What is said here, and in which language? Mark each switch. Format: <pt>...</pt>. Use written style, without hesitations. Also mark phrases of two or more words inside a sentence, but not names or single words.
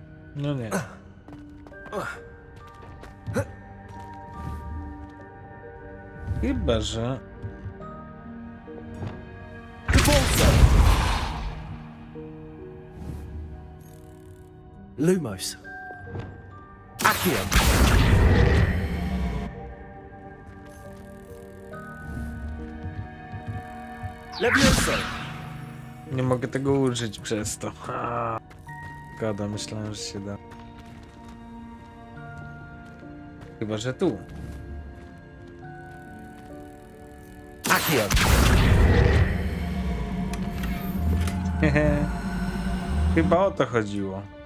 <pl>No nie. Chyba, że... Lumos. Accio. Levioso. Nie mogę tego użyć przez to. Gada, myślałem, że się da. Chyba, że tu. Accio. Chyba o to chodziło.</pl>